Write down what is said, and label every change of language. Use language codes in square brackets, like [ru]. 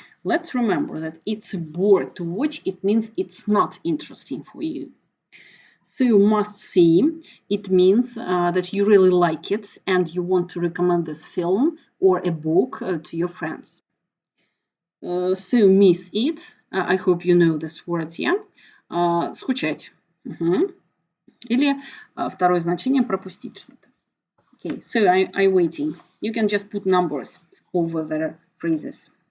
[en] Let's remember that it's a bore to watch. It means it's not interesting for you. So must see, it means that you really like it and you want to recommend this film or a book to your friends. So miss it, I hope you know this word, yeah? [ru] Скучать. Или второе значение пропустить что-то. [en] Okay, so I'm waiting. You can just put numbers over the phrases.